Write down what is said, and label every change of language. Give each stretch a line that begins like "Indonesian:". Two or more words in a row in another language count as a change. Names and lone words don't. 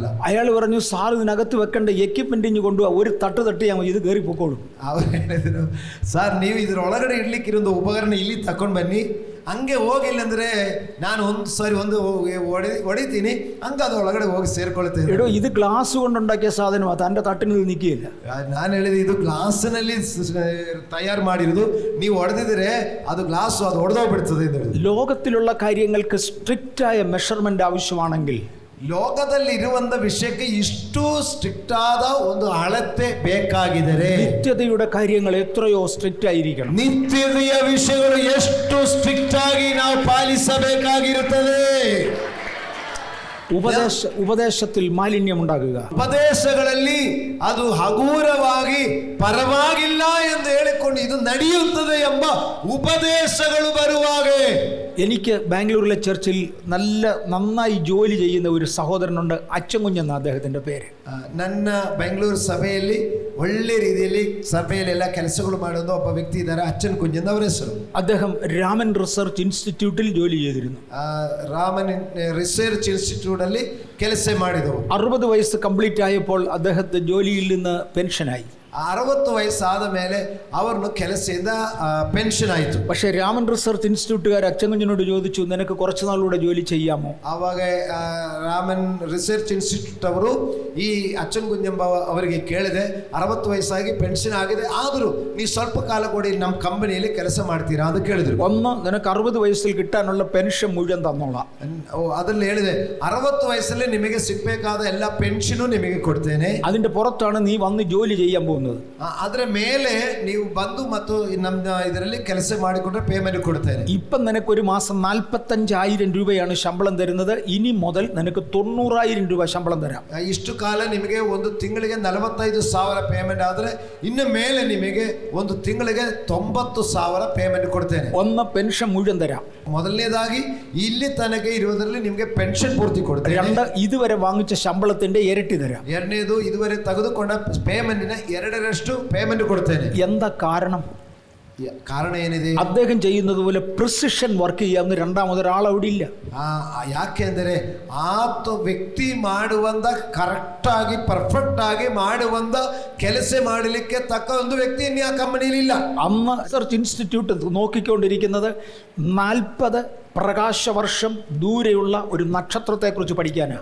Malayalam: അയാൾ പറഞ്ഞു, സാർ ഇതിനകത്ത് വെക്കേണ്ട എക്യുപ്മെന്റ് ഇഞ്ഞ് കൊണ്ടുപോകാം, ഒരു തട്ട് ഇത് കയറി പൊക്കോളും.
Kannada: ಅವರು ಹೇಳಿದರು, ಸರ್ ನೀವು ಇದರೊಳಗಡೆ ಇಡ್ಲಿಕ್ಕಿರೋ ಉಪಕರಣ ಇಲ್ಲಿ ತಕೊಂಡು ಬನ್ನಿ, ಹಂಗೆ ಹೋಗಿಲ್ಲ ಅಂದ್ರೆ ನಾನು ಹೊಡಿತೀನಿ, ಹಂಗೆ ಅದು ಒಳಗಡೆ ಹೋಗಿ ಸೇರ್ಕೊಳ್ತೇನೆ.
Malayalam: എടോ, ഇത് ഗ്ലാസ് കൊണ്ടുണ്ടാക്കിയ സാധനമാണ്, തൻ്റെ തട്ടിന് നിൽക്കുകയില്ല.
Kannada: ನಾನು ಹೇಳಿದೆ, ಇದು ಗ್ಲಾಸ್ನಲ್ಲಿ ತಯಾರು ಮಾಡಿರೋದು, ನೀವು ಹೊಡೆದಿದ್ರೆ ಅದು ಗ್ಲಾಸ್ ಅದು ಹೊಡೆದೋಗ್ಬಿಡ್ತದೆ.
Malayalam: ലോകത്തിലുള്ള കാര്യങ്ങൾക്ക് സ്ട്രിക്റ്റായ മെഷർമെന്റ് ആവശ്യമാണെങ്കിൽ
Kannada: ಲೋಕದಲ್ಲಿ ಇರುವಂತ ವಿಷಯಕ್ಕೆ ಇಷ್ಟು ಸ್ಟ್ರಿಕ್ಟ್ ಆದ ಒಂದು ಅಳತೆ ಬೇಕಾಗಿದರೆ
Malayalam: നിത്യതയുടെ കാര്യങ്ങൾ എത്രയോ സ്ട്രിക്റ്റ് ಆയിരിക്കണം.
Kannada: ನಿತ್ಯತೆಯ ವಿಷಯಗಳು ಎಷ್ಟು ಸ್ಟ್ರಿಕ್ಟ್ ಆಗಿ ನಾವು ಪಾಲಿಸಬೇಕಾಗಿರುತ್ತದೆ.
Malayalam: ഉപദേശത്തിൽ മാലിന്യം ഉണ്ടാകുക,
Kannada: ಉಪದೇಶಗಳಲ್ಲಿ ಅದು ಹಗೂರವಾಗಿ ಪರವಾಗಿಲ್ಲ ಎಂದು ಹೇಳಿಕೊಂಡು ಇದು ನಡೆಯುತ್ತದೆ ಎಂಬ ಉಪದೇಶಗಳು ಬರುವಾಗ,
Malayalam: എനിക്ക് ബാംഗ്ലൂരിലെ ചർച്ചിൽ നന്നായി ജോലി ചെയ്യുന്ന ഒരു സഹോദരനുണ്ട്, അച്ചൻകുഞ്ഞെന്ന അദ്ദേഹത്തിന്റെ പേര്.
Kannada: ನನ್ನ ಬೆಂಗಳೂರು ಸಭೆಯಲ್ಲಿ ಒಳ್ಳೆ ರೀತಿಯಲ್ಲಿ ಸಭೆಯಲ್ಲೆಲ್ಲ ಕೆಲಸಗಳು ಮಾಡುವ ಒಬ್ಬ ವ್ಯಕ್ತಿ ಇದ್ದಾರೆ, ಅಚ್ಚನ್ ಕುಂಜನ್ ಅವರ ಹೆಸರು.
Malayalam: അദ്ദേഹം രാമൻ റിസർച്ച് ഇൻസ്റ്റിറ്റ്യൂട്ടിൽ ജോലി ചെയ്തിരുന്നു.
Kannada: ರಾಮನ್ ರಿಸರ್ಚ್ ಇನ್ಸ್ಟಿಟ್ಯೂಟ್ ಅಲ್ಲಿ ಕೆಲಸ ಮಾಡಿದವರು.
Malayalam: 60 വയസ്സ് കംപ്ലീറ്റ് ആയപ്പോൾ അദ്ദേഹത്തെ ജോലിയിൽ നിന്ന് പെൻഷനായി.
Kannada: 60 ವಯಸ್ಸಾದ ಮೇಲೆ ಅವರನ್ನು ಕೆಲಸದಿಂದ ಪೆನ್ಷನ್ ಆಯಿತು.
Malayalam: പക്ഷേ രാമൻ റിസർച്ച് ഇൻസ്റ്റിറ്റ്യൂട്ടുകാർ അച്ചൻകുഞ്ഞിനോട് ചോദിച്ചു, നിനക്ക് കുറച്ച് നാളുകൂടെ ജോലി ചെയ്യാമോ?
Kannada: ಆವಾಗ ರಾಮನ್ ರಿಸರ್ಚ್ ಇನ್ಸ್ಟಿಟ್ಯೂಟ್ ಅವರು ಈ ಅಚ್ಚನ್ ಕುಂಜಂಬ ಅವರಿಗೆ ಕೇಳಿದೆ, 60 ವಯಸ್ಸಾಗಿ ಪೆನ್ಷನ್ ಆಗಿದೆ, ಆದರೂ ನೀವು ಸ್ವಲ್ಪ ಕಾಲ ಕೊಡಿ, ನಮ್ಮ ಕಂಪನಿಯಲ್ಲಿ ಕೆಲಸ ಮಾಡ್ತೀರಾ ಅಂತ ಕೇಳಿದ್ರು.
Malayalam: ഒന്ന്, നിനക്ക് 60 വയസ്സിൽ കിട്ടാനുള്ള പെൻഷൻ മുഴുവൻ തന്നോളാം.
Kannada: ಅದರಲ್ಲಿ ಹೇಳಿದೆ, 60 ವಯಸ್ಸಲ್ಲಿ ನಿಮಗೆ ಸಿಗಬೇಕಾದ ಎಲ್ಲ ಪೆನ್ಷನು ನಿಮಗೆ ಕೊಡ್ತೇನೆ.
Malayalam: അതിന്റെ പുറത്താണ് നീ വന്ന് ജോലി ചെയ്യാൻ പോകുന്നത്. പോകുന്നത്.
Kannada: ಅದರ ಮೇಲೆ ನೀವು ಬಂದು ಮತ್ತು ನಮ್ಮ ಇದರಲ್ಲಿ ಕೆಲಸ ಮಾಡಿಕೊಂಡ್ರೆ ಪೇಮೆಂಟ್ ಕೊಡ್ತೇನೆ.
Malayalam: ഇപ്പം നിനക്കൊരു മാസം 45,000 രൂപയാണ് ശമ്പളം തരുന്നത്. ഇനി മുതൽ നിനക്ക് 90,000 രൂപ ശമ്പളം തരാം.
Kannada: ಇಷ್ಟು ಕಾಲ ನಿಮಗೆ ಒಂದು ತಿಂಗಳಿಗೆ 45,000 ಪೇಮೆಂಟ್ ಆದರೆ ಇನ್ನು ಮೇಲೆ ನಿಮಗೆ ಒಂದು ತಿಂಗಳಿಗೆ 90,000 ಪೇಮೆಂಟ್ ಕೊಡ್ತೇನೆ.
Malayalam: ഒന്ന് പെൻഷൻ മുഴുവൻ തരാം.
Kannada: ಮೊದಲನೇದಾಗಿ ಇಲ್ಲಿ ತನಕ ಇರುವುದರಲ್ಲಿ ನಿಮಗೆ ಪೆನ್ಷನ್ ಪೂರ್ತಿ ಕೊಡ್ತೇನೆ.
Malayalam: 2, ഇതുവരെ വാങ്ങിച്ച ശമ്പളത്തിന്റെ ഇരട്ടി തരാം.
Kannada: ಎರಡನೇದು, ಇದುವರೆ ತೆಗೆದುಕೊಂಡ ಪೇಮೆಂಟಿನ 2ರಷ್ಟು ಪೇಮೆಂಟ್ ಕೊಡ್ತೇನೆ.
Malayalam: എന്താ കാരണം?
Kannada: ಕಾರಣ ಏನಿದೆ?
Malayalam: അദ്ദേഹം ചെയ്യുന്നത് പോലെ
English: precision work
Malayalam: ചെയ്യാവുന്ന രണ്ടാമതൊരാൾ അവിടെ ഇല്ല.
Kannada: ಯಾಕೆ ಅಂದರೆ ಆತ ವ್ಯಕ್ತಿ ಮಾಡುವಂತ ಕರೆಕ್ಟ್ ಆಗಿ ಪರ್ಫೆಕ್ಟ್ ಆಗಿ ಮಾಡುವಂತ ಕೆಲಸ ಮಾಡಲಿಕ್ಕೆ ತಕ್ಕ ಒಂದು ವ್ಯಕ್ತಿ ಇನ್ನು ಆ ಕಂಪನಿಯಲ್ಲಿ ಇಲ್ಲ.
Malayalam: അന്ന് റിസർച്ച് ഇൻസ്റ്റിറ്റ്യൂട്ട് നോക്കിക്കൊണ്ടിരിക്കുന്നത് 40 പ്രകാശവർഷം ദൂരെയുള്ള ഒരു നക്ഷത്രത്തെക്കുറിച്ച് പഠിക്കാനാണ്.